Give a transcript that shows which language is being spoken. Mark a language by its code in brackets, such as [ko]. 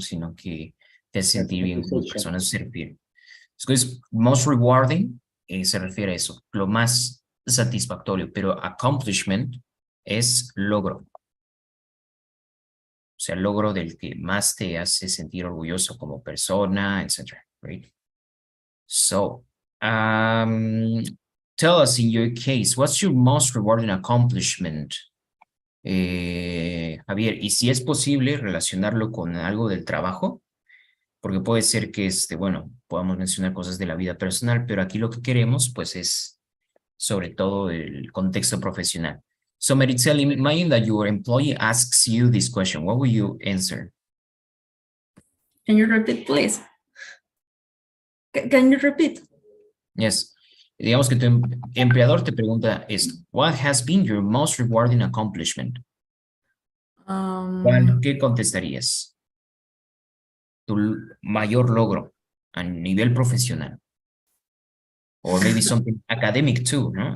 [es] Sino que te hace sentir bien como persona, eso se refiere. Entonces, most rewarding se refiere a eso, lo más satisfactorio, pero accomplishment es logro. O sea, logro del que más te hace sentir orgulloso como persona, etc. [en] Right? So, tell us in your case, what's your most rewarding accomplishment? [es] Javier, y si es posible relacionarlo con algo del trabajo, porque puede ser que, bueno, podamos mencionar cosas de la vida personal, pero aquí lo que queremos, pues, es sobre todo el contexto profesional. [en] So, Maritzel, imagine that your employee asks you this question. What will you answer? Can you repeat, please? Can you repeat? Yes. [es] Digamos que tu empleador te pregunta esto. [en] What has been your most rewarding accomplishment? [es] ¿Qué contestarías? tu mayor logro a nivel profesional. [en] Or maybe something academic too, ¿no?